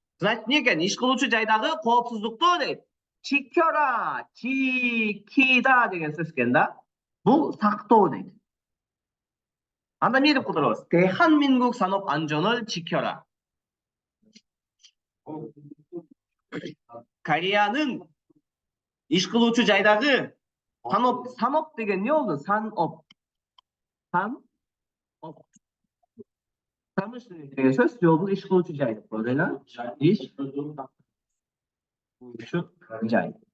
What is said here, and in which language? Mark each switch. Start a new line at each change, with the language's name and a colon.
Kyrgyz: Значит, не екен, иш кылуучу жайдагы коопсуздукту дейт.
Korean: 지켜라, 지키다
Kyrgyz: деген сөз екен да. Бул сактоо дейт. Анда не деп которобуз?
Korean: 대한민국 산업 안전을 지켜라.
Kyrgyz: Кореянын иш кылуучу жайдагы 산업 деген не болду?
Korean: 산업.
Kyrgyz: Pромышленность деген сөз бул иш кылуучу жай деп коет, иш кылуучу жай.